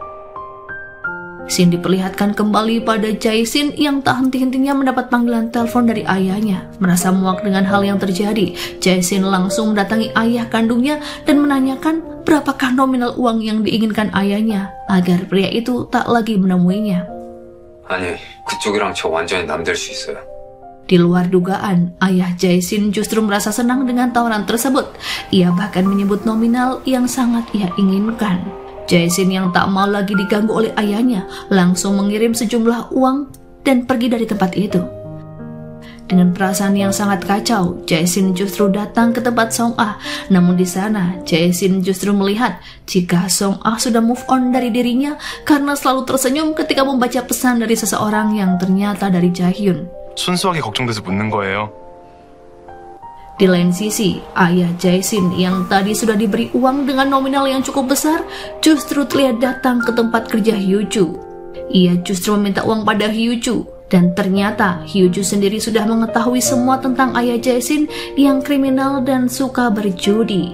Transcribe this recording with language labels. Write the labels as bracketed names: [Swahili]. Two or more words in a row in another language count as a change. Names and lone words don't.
[Indonesian] Scene diperlihatkan kembali pada Jae-shin yang tak henti-hentinya mendapat panggilan telepon dari ayahnya. Merasa muak dengan hal yang terjadi, Jae-shin langsung mendatangi ayah kandungnya dan menanyakan berapakah nominal uang yang diinginkan ayahnya agar pria itu tak lagi menemuinya. [Korean] 아니, 그쪽이랑 저 완전히 남될 수 있어요. [Indonesian] Di luar dugaan, ayah Jae-shin justru merasa senang dengan tawaran tersebut. Ia bahkan menyebut nominal yang sangat ia inginkan. Jae-shin yang tak mau lagi diganggu oleh ayahnya langsung mengirim sejumlah uang dan pergi dari tempat itu. Dengan perasaan yang sangat kacau, Jae-shin justru datang ke tempat Song-ah. Namun di sana, Jae-shin justru melihat jika Song-ah sudah [English] move on [Indonesian] dari dirinya karena selalu tersenyum ketika membaca pesan dari seseorang yang ternyata dari Chaehyun. [Korean] 순수하게 걱정돼서 묻는 거예요. [Indonesian] Di lain sisi, ayah Jae-shin yang tadi sudah diberi uang dengan nominal yang cukup besar justru terlihat datang ke tempat kerja Hyo-ju. Ia justru meminta uang pada Hyo-ju, dan ternyata Hyo-ju sendiri sudah mengetahui semua tentang ayah Jae-shin yang kriminal dan suka berjudi.